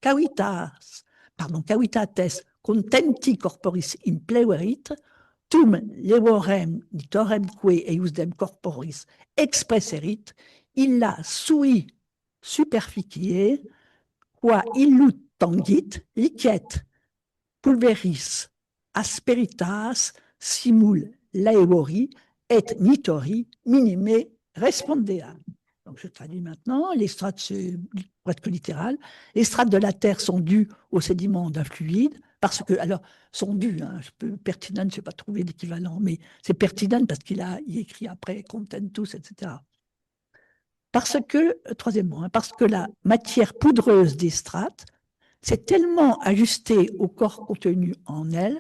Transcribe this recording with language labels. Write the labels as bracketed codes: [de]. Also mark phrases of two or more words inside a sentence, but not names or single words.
[la] cavitates contenti corporis impleverit, tum levorem nitoremque eiusdem corporis expresserit, illa sui superficie, qua illut tangit, licet pulveris asperitas simul laevori et nitori minime respondea. [fr] Donc je traduis maintenant, les strates, pour être littéral, les strates de la Terre sont dues aux sédiments d'un fluide, parce que, alors, sont dues, hein, pertinent, je n'ai pas trouvé d'équivalent, mais c'est pertinent parce qu'il écrit après contentus, etc. Parce que, troisièmement, parce que la matière poudreuse des strates s'est tellement ajustée au corps contenu en elle